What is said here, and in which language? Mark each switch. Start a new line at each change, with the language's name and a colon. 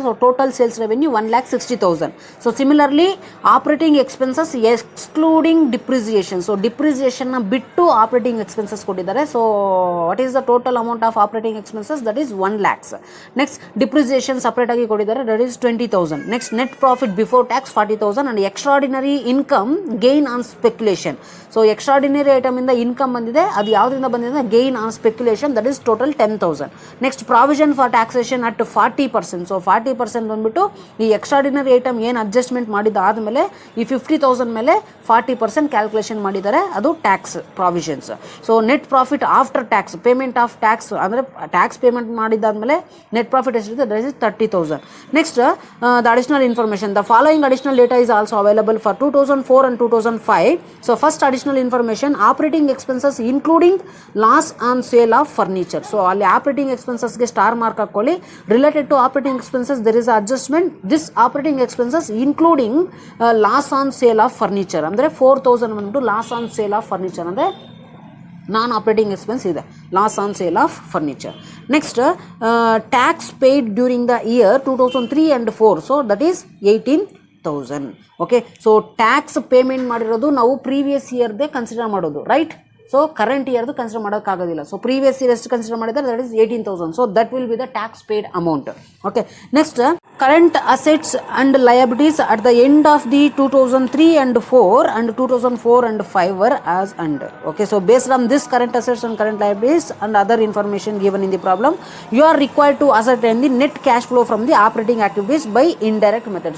English: So total sales revenue 1,60,000. So similarly operating expenses excluding depreciation. So depreciation
Kannada: ನ ಬಿಟ್ಟು
English: operating expenses
Kannada: ಕೊಟ್ಟಿದ್ದಾರೆ.
English: So what is the total amount of operating expenses? That is 1 lakhs. Next depreciation separate
Kannada: ಆಗಿ ಕೊಟ್ಟಿದ್ದಾರೆ,
English: that is 20,000. Next net profit before tax 40,000 and extraordinary income gain on speculation.
Kannada: So extraordinary item ಇಂದ income ಬಂದಿದೆ, ಅದು ಯಾವುದರಿಂದ ಬಂದಿದೆ? Gain on speculation,
English: That is total 10,000. Next provision for taxation at 40%.
Kannada: So 40% ಬಂದ್ಬಿಟ್ಟು ಈ extraordinary item ಏನು adjustment ಮಾಡಿದಾದ್ಮೇಲೆ ಈ 50,000 ಮೇಲೆ 40% ಕ್ಯಾಲ್ಕುಲೇಷನ್ ಮಾಡಿದ್ದಾರೆ, ಅದು tax provisions.
English: so net profit after tax, payment of tax
Kannada: ಅಂದರೆ ಟ್ಯಾಕ್ಸ್ ಪೇಮೆಂಟ್ ಮಾಡಿದಾದ್ಮೇಲೆ ನೆಟ್ ಪ್ರಾಫಿಟ್ ಎಷ್ಟಿದೆ?
English: That is 30,000. Next the additional information. The following additional data is also available for 2004 and 2005. So first additional information, operating expenses including loss on sale of furniture.
Kannada: So ಅಲ್ಲಿ operating expenses ಗೆ star mark ಹಾಕೊಳ್ಳಿ.
English: Related to operating expenses there is adjustment. This operating expenses including loss on sale of furniture ಅಂದ್ರೆ
Kannada: 4,000 ಬಂದ್ಬಿಟ್ಟು
English: loss on sale of furniture ಅಂದ್ರೆ non operating expense ಇದೆ, loss on sale of furniture. Next tax paid during the year 2003 and 4. So that is 18,000.
Kannada: Okay, so tax payment ಮಾಡಿರೋದು ನಾವು previous ಇಯರ್ದೇ consider ಮಾಡೋದು, right? So current ಇಯರ್ದು consider ಮಾಡೋಕ್ಕಾಗೋದಿಲ್ಲ. So previous year ಎಷ್ಟು consider ಮಾಡಿದ್ದಾರೆ?
English: That is 18,000. So that will be the tax paid amount. Okay, next current assets and liabilities at the end of the 2003 and 4 and 2004 and 5 were as under. Okay, so based on this current assets and current liabilities and other information given in the problem, you are required to ascertain the net cash flow from the operating activities by indirect method.